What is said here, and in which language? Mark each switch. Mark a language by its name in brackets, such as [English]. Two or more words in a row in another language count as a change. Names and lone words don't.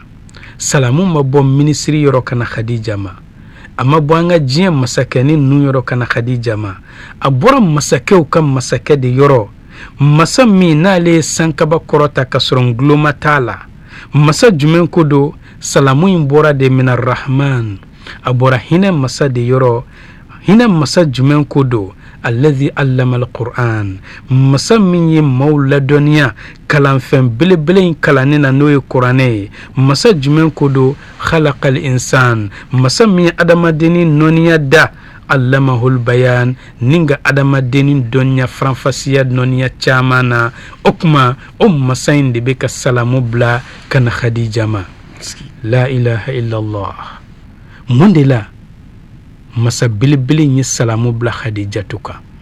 [Bambara] salamu ma bɔ minisiri yɔrɔ kana Khadija ma a ma bɔ an ka diɲɛ masakɛ ni ninnu yɔrɔ kana Khadija ma a bɔra masakɛw ka masakɛ de yɔrɔ masa min n'ale ye sankaba kɔrɔta ka sɔrɔ nguloma t'a la masa jumɛn ko do salamu in bɔra de [Arabic] من الرحمن [Bambara] a bɔra hinɛ masa de yɔrɔ hinɛ masa jumɛn ko do [Arabic] الذي علم القرآن [Bambara] masa min ye maaw ladɔnniya kalanfɛn belebele in kalanni na n'o ye kuranɛ ye masa jumɛn ko do [Arabic] خلق الإنسان [Bambara] masa min ye adamadenni nɔniya da [Arabic] علمه البيان [Bambara] ninga adamadenni dɔnniya faranfasiya nɔniya caman na o kuma o masa in de bɛ ka salamu bila kana Khadija ma [Arabic] لا إله إلا الله [Bambara] mun de la masa belebele ye salamu bila Khadijatu kan